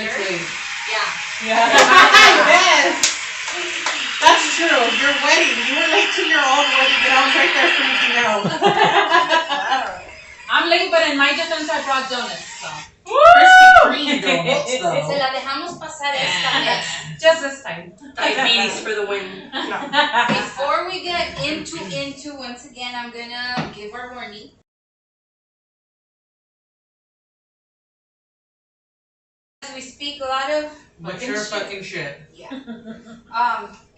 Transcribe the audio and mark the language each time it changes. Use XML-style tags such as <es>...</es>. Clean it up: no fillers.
<en>minutes late. Yeah. Yes. That's true. Your wedding. You were late to your own wedding, but I was right there freaking out. I'm late, but in my defense, I brought donuts. So. Krispy Kreme donuts, though.</en> <es>Se la dejamos pasar esta vez.</es> <en>Just this time. Diabetes for the win. Before we get into once again, I'm gonna give our warning. We speak a lot of fucking shit. Yeah.</en>